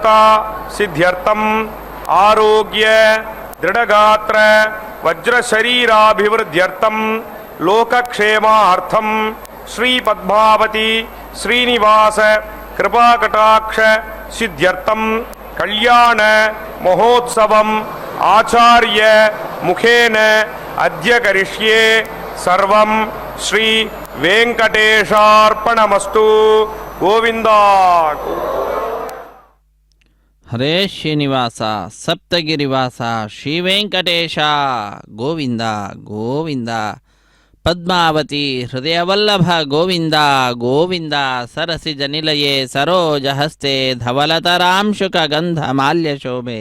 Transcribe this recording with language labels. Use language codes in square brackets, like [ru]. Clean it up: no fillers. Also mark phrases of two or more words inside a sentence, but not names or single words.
[sa] సిద్ధ్యర్థం ఆరోగ్య దృఢగాత్ర వజ్రశరీరాభివృద్ధ్యర్థం లోకక్షేమార్థం శ్రీ పద్మావతి శ్రీనివాస కృపాకటాక్ష సిద్ధ్యర్థం కళ్యాణ మహోత్సవం ఆచార్య ముఖేన అద్య కరిష్యే. సర్వం శ్రీ వెంకటేశార్పణమస్తు. గోవిందా. ಹರೇ ಶ್ರೀನಿವಾಸ ಸಪ್ತಗಿರಿವಾಸ ಶ್ರೀ ವೆಂಕಟೇಶ ಗೋವಿಂದ ಗೋವಿಂದ. ಪದ್ಮಾವತಿ ಹೃದಯವಲ್ಲಭ ಗೋವಿಂದ ಗೋವಿಂದ. ಸರಸಿಜ ನಿಲಯೇ ಸರೋಜಹಸ್ತೆ ಧವಲತರಾಂಶುಕ ಗಂಧ ಮಾಲ್ಯ ಶೋಭೆ.